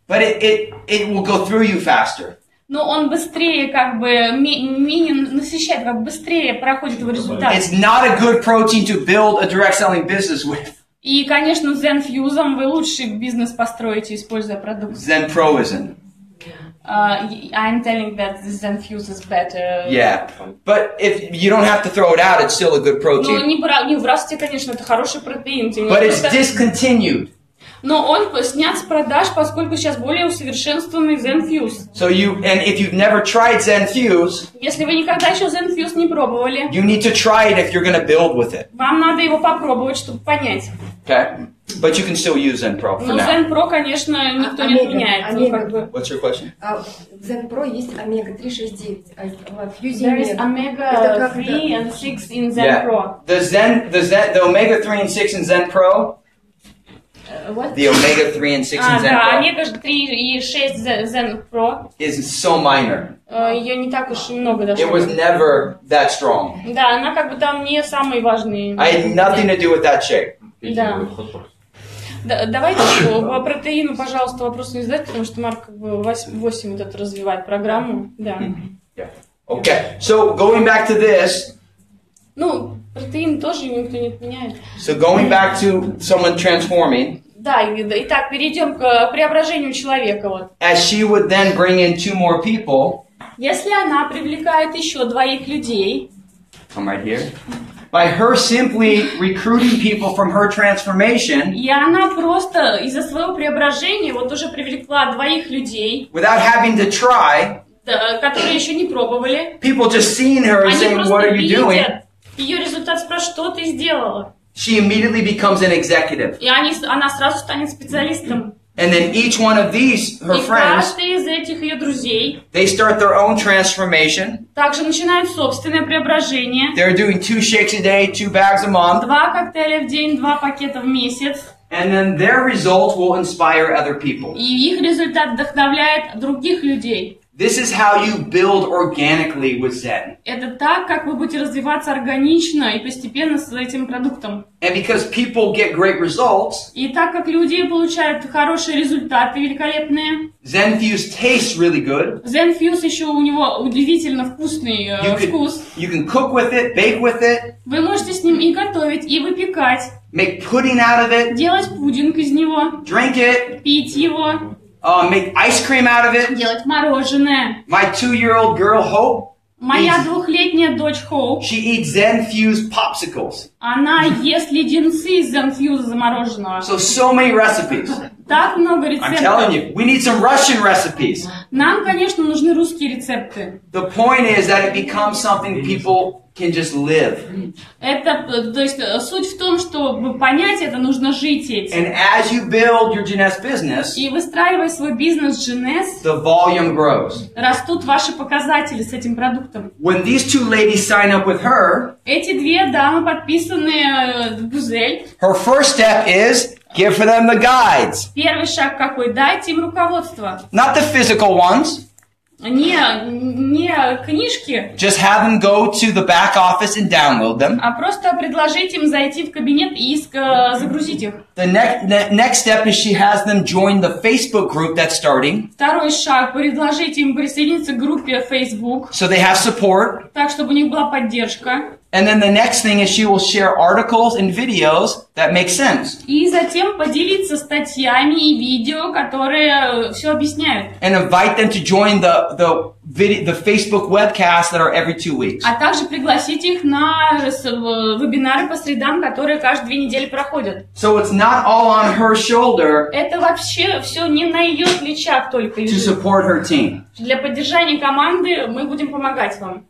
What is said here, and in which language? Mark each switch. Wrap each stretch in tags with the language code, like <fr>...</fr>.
<en>but it will go through you faster.</en> <ru>но он быстрее как бы менее насыщает, как быстрее проходит его результат.</ru> <en>It's not a good protein to build a direct selling business with.</en> <ru>И, конечно, с ZEN Fuse вы лучший бизнес построите, используя продукт.</ru> <en>Zen Pro isn't. I'm telling that the ZEN Fuse is better. Yeah, but if you don't have to throw it out, it's still a good</en> <ru>Ну,</ru> <en>protein.</en> <ru>не выбрасывайте, конечно, это хороший протеин.</ru> <en>But it's discontinued.</en> <ru>Но он снят с продаж, поскольку сейчас более усовершенствованный ZEN Fuse.</ru> <en>So and if you've never tried Zen Fuse,</en> <ru>Если вы никогда еще ZEN Fuse не пробовали,</ru> <en>you need to try it if you're going to build with it.</en> <ru>вам надо его попробовать, чтобы понять.</ru> <en>Okay? But you can still use Zen Pro for</en> <ru>Но</ru> <en>now.</en> <ru>ZEN Pro, конечно, никто не отменяет. Ну, как бы.</ru> <en>What's your question?</en> <ru>В ZEN Pro есть омега-3,6,9, а в Fuse</ru> <en>There is</en> <ru>нет.</ru> <en>omega 3 and 6 in ZEN Pro. The omega 3 and 6 in Zen Pro, What? the omega 3 and 6 in Zen</en> <ru>Да,</ru> <en>Pro</en> <ru>омега 3 и 6 ZEN Pro.</ru> <en>is so minor.</en> <ru>Ее не так уж и много даже.</ru> <en>It was never that strong.</en> <ru>Да, она как бы там не самый важный.</ru> <en>I had nothing to do with that shake.</en> <ru>Да. Давайте по протеину, пожалуйста, вопрос не задать, потому что Марк как бы 8 вот это развивает программу. Да.</ru> <en>Yeah. Okay, so going back to this,</en> <ru>Ну, протеин тоже никто не отменяет.</ru> <en>so going back to someone transforming,</en> <ru>Да, итак, перейдем к преображению человека. Вот.</ru> <en>as she would then bring in 2 more people,</en> <ru>Если она привлекает еще 2 людей,</ru> <en>come right here, by her simply recruiting people from her transformation,</en> <ru>и она просто из-за своего преображения вот уже привлекла 2 людей,</ru> <en>without having to try,</en> <ru>которые еще не пробовали,</ru> <en>people just seeing her and</en> <ru>они</ru> <en>saying,</en> <ru>просто</ru> <en>what are you doing?</en> <ru>видят ее результат, спрашивают, что ты сделала?</ru> <en>She immediately becomes an executive.</en> <ru>И она сразу станет специалистом.</ru> <en>And then each one of these, her</en> <ru>И</ru> <en>friends,</en> <ru>каждый из этих ее друзей</ru> <en>they start their own transformation.</en> <ru>также начинает собственное преображение.</ru> <en>They're doing 2 shakes a day, 2 bags a month.</en> <ru>2 коктейля в день, 2 пакета в месяц.</ru> <en>And then their results will inspire other people.</en> <ru>И их результат вдохновляет других людей.</ru> <en>This is how you build organically with Zen.</en> <ru>Это так, как вы будете развиваться органично и постепенно с этим продуктом.</ru> <en>And because people get great results,</en> <ru>И так как люди получают хорошие результаты, великолепные,</ru> <en>Zen Fuse tastes really good.</en> <ru>ZEN Fuse еще у него удивительно вкусный вкус.</ru> <en>You can cook with it, bake with it,</en> <ru>Вы можете с ним и готовить, и выпекать,</ru> <en>make pudding out of it,</en> <ru>делать пудинг из него,</ru> <en>drink it,</en> <ru>пить его,</ru> <en>make ice cream out of it.</en> <ru>делать мороженое.</ru> <en>My 2-year-old girl, Hope,</en> <ru>Моя двухлетняя дочь Хоуп,</ru> <en>she eats Zen-fused popsicles.</en> <ru>Она ест леденцы из Zen-fuse замороженного.</ru> <en>So many recipes.</en> <ru>Так много</ru> <en>I'm telling</en> <ru>рецептов.</ru> <en>you, we need some Russian recipes.</en> <ru>Нам, конечно, нужны русские рецепты.</ru> <en>The point is that it becomes something people can just live.</en> <ru>Это, то есть, суть в том, чтобы понять это, нужно жить этим.</ru> <en>And as you build your Jeunesse business,</en> <ru>И выстраивая свой бизнес Jeunesse,</ru> <en>the volume grows.</en> <ru>растут ваши показатели с этим продуктом.</ru> <en>When these two ladies sign up with her,</en> <ru>Эти две дамы подписаны Гузель.</ru> <en>her first step is give for them the guides.</en> <ru>Первый шаг какой? Дайте им руководство.</ru> <en>Not the physical ones.</en> <ru>Не книжки,</ru> <en>Just have them go to the back office and download them.</en> <ru>а просто предложить им зайти в кабинет и загрузить их.</ru> <en>The next step is she has them join the Facebook group that's starting.</en> <ru>Второй шаг – предложить им присоединиться к группе Facebook,</ru> <en>So they have support.</en> <ru>так, чтобы у них была поддержка.</ru> <en>And then the next thing is she will share articles and videos that make sense.</en> <ru>И затем поделиться статьями и видео, которые все объясняют.</ru> <en>And invite them to join the Facebook webcasts that are every 2 weeks.</en> <ru>А также пригласить их на вебинары по средам, которые каждые 2 недели проходят.</ru> <en>So it's not all on her shoulder</en> <ru>Это вообще все не на ее плечах только</ru> <en>to</en> <ru>лежит.</ru> <en>support her team.</en> <ru>Для поддержания команды мы будем помогать вам.</ru>